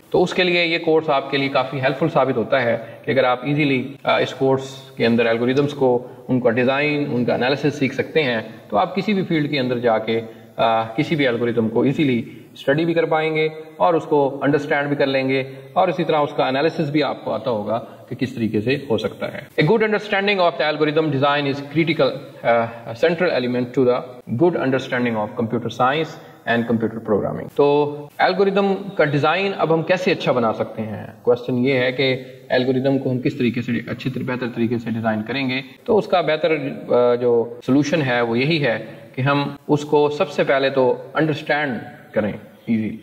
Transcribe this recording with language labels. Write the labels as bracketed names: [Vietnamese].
[Urdu] تو اس کے لیے یہ کورس آپ کے لیے کافی ہیلپ فل ثابت ہوتا ہے کہ اگر آپ ایزیلی اس کورس کے اندر الگوریدمس کو, ان کا ڈیزائن, ان کا انالیسس سیکھ سکتے ہیں, تو آپ کسی بھی فیلڈ کے اندر جا کے کسی بھی الگوریدم کو ایزیلی اسٹڈی بھی کر پائیں گے اور اس کو انڈرسٹینڈ بھی کر لیں گے, اور اسی طرح اس کا انالیسس بھی آپ کو آتا ہوگا کہ کس طریقے سے ہو سکتا ہے. [English] A good understanding of the algorithm design is critical central element to the good understanding of computer science and computer programming. [Urdu] تو الگوریدم کا ڈیزائن اب ہم کیسے اچھا بنا سکتے ہیں؟ کوشچن یہ ہے کہ الگوریدم کو ہم کس طریقے سے بہتر طریقے سے ڈیزائن کریں گے. تو اس کا بہتر جو سولوشن ہے وہ یہی ہے کہ ہم اس کو سب سے پہلے تو انڈرسٹینڈ کریں ایزی.